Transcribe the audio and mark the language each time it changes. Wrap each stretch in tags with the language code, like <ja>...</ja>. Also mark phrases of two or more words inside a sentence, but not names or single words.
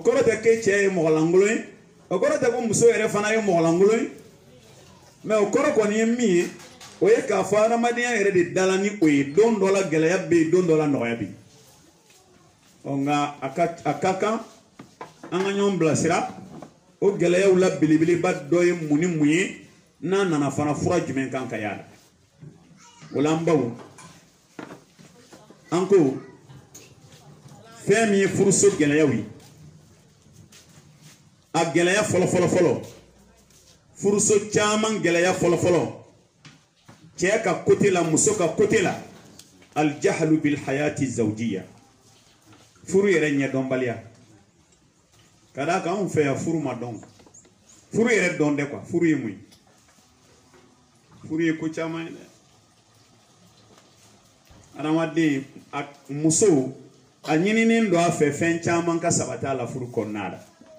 <bm>kɔrɔ tɛ k'e cɛ ye mɔgɔlankolon ye o kɔrɔ tɛ ko muso yɛrɛ fana ye mɔgɔlankolon ye mais o kɔrɔ kɔni ye min ye o ye k'a fɔ adamadenya yɛrɛ de dala ni o ye don dɔ la gɛlɛya bɛ yen don dɔ la nɔgɔya bɛ yen nka a ka kan an ka ɲɔgɔn bilasira o gɛlɛyaw la belebeleba dɔ ye mun ni mun ye n'a nana fana fura jumɛn kan ka y'a la o la an baw an ko fɛn min ye furuso gɛlɛyaw ye a gɛlɛya fɔlɔ furuso caman gɛlɛya fɔlɔ cɛ ka côté la muso ka côté la</bm> <ar>الجهل بالحياة الزوجية</ar> <bm>furu yɛrɛ ɲɛdɔnbaliya ka d'a kan anw fɛ yan furu ma dɔn furu yɛrɛ dɔn dɛ quoi furu ye mun ye furu ye ko caman ye dɛ adamaden muso a ɲininen don a fɛ fɛn caman ka sabati a la furu kɔnɔna la</bm>